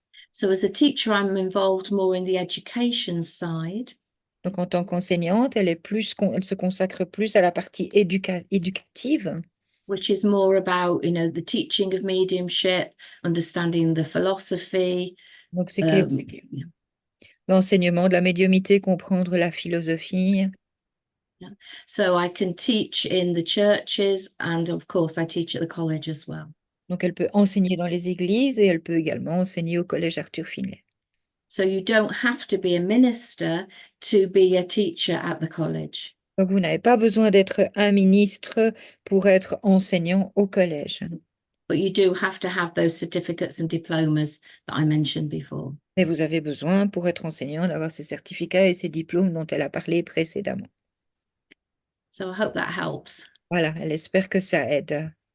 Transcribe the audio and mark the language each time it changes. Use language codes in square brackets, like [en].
[en] So as a teacher, I'm involved more in the education side. [fr] Donc, en tant qu'enseignante, elle se consacre plus à la partie éducative. [en] Which is more about, the teaching of mediumship, understanding the philosophy. [fr] Donc, c'est l'enseignement de la médiumnité, comprendre la philosophie. [en] Yeah. So I can teach in the churches, and of course I teach at the college as well. [fr] Donc, elle peut enseigner dans les églises et elle peut également enseigner au collège Arthur Finlay. [en] So you don't have to be a minister to be a teacher at the college. [fr] Donc, vous n'avez pas besoin d'être un ministre pour être enseignant au collège. [en] But you do have to have those certificates and diplomas that I mentioned before. [fr] Mais vous avez besoin, pour être enseignant, d'avoir ces certificats et ces diplômes dont elle a parlé précédemment. [en] So I hope that helps. [fr] Voilà, elle espère que ça aide.